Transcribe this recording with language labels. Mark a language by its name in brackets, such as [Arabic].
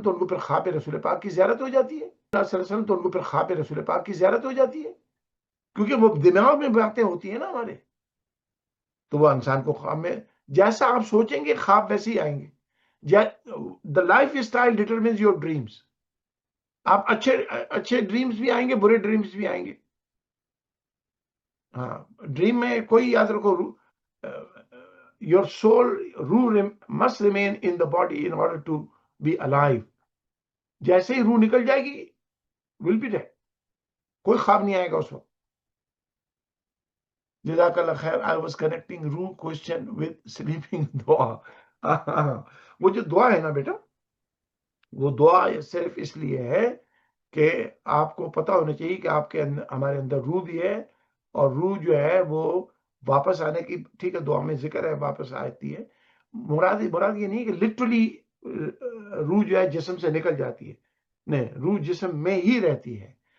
[Urdu] تو ان کو پھر خواب رسول پاک کی زیارت ہو جاتی ہے. اللہ صلی اللہ علیہ وسلم تو ان کو پھر خواب رسول پاک کی زیارت ہو جاتی ہے، کیونکہ وہ دماغ میں باتیں ہوتی ہیں نا ہمارے. تو وہ انسان کو خواب میں جیسا آپ سوچیں گے خواب ویسے ہی آئیں گے. [English] The life style determines your dreams. [Urdu] آپ اچھے ڈریمز بھی آئیں گے، برے ڈریمز بھی آئیں گے. ہاں، ڈریم میں کوئی، یاد رکھو، [English] your soul روح must remain in the body in order to be alive. [Urdu] جیسے ہی روح نکل جائے گی [English] will be dead. [Urdu] کوئی خواب نہیں آئے گا اس وقت. جزاک اللہ خیر. [English] I was connecting روح question with sleeping دعا. [Urdu] وہ جو دعا ہے نا بیٹا، وہ دعا صرف اس لیے ہے کہ آپ کو پتا ہونا چاہیے کہ آپ کے ہمارے اندر روح بھی ہے، اور روح جو ہے وہ واپس آنے کی، ٹھیک ہے، دعا میں ذکر ہے واپس آتی ہے. مراد یہ نہیں کہ لٹرلی روح جو ہے جسم سے نکل جاتی ہے، نہیں، روح جسم میں ہی رہتی ہے.